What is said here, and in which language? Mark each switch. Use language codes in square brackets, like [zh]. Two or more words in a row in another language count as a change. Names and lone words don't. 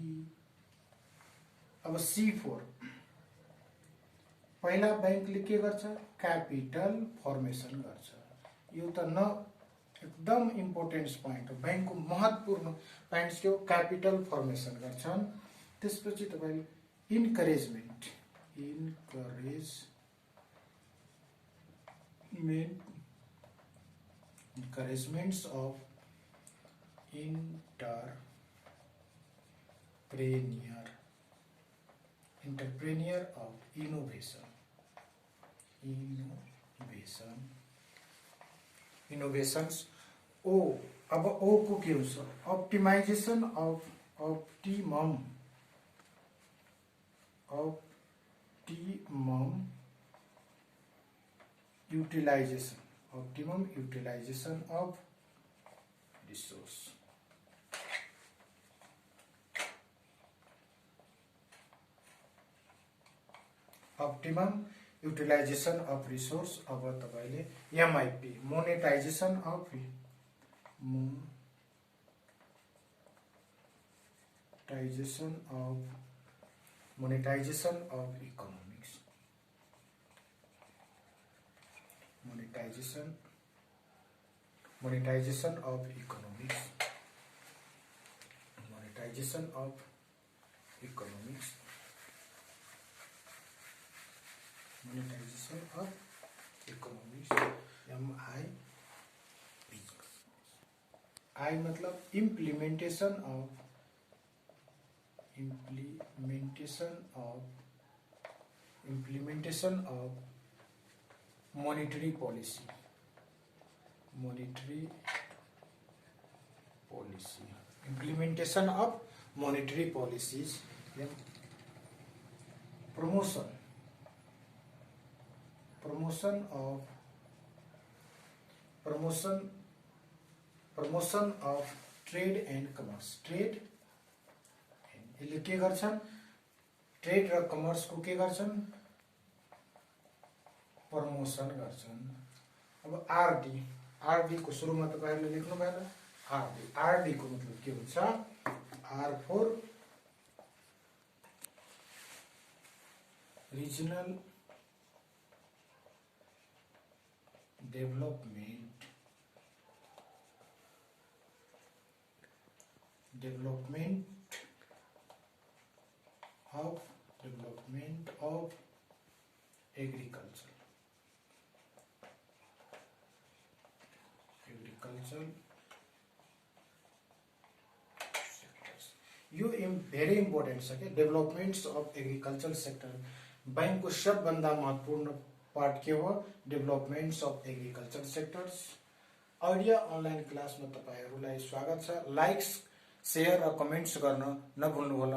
[ne] अब C4, पहिला बैंकले के गर्छ? क्यापिटल फर्मेसन गर्छ। यो त न एकदम [en] important point [ne] हो, ब्याङ्कको महत्त्वपूर्ण पोइन्ट्स के हो, क्यापिटल फर्मेसन गर्छन्। त्यसपछि तपाईले [en] encouragements of entrepreneur of innovations [ne] ओ, अब ओ को के हुन्छ, [en] optimization of optimum utilization of resource। optimum utilization of resource. अब तपाईले MIP monetization of economics. monetization of economics MIP। आई मतलब implementation of monetary policy. implementation of monetary policies. promotion of trade and commerce. [ne] यसले के गर्छन्, ट्रेड र कमर्स को के गर्छन्, प्रमोशन गर्छन्। अब आरडी को सुरुमा तपाईहरुले लेख्नु भएन, आरडी को मतलब के हुन्छ, [en] R for regional development of agriculture sectors. [ne] यो [en] very important [ne] छ के, [en] developments of agriculture sector. [ne] बैंकको सबभन्दा महत्त्वपूर्ण पार्ट के हो, [en] developments of agriculture sectors. [ne] आइडिया [en] online class [ne] तपाईहरुलाई स्वागत छ। लाइक्स, शेयर र कमेन्ट्स गर्न नभुल्नुहोला।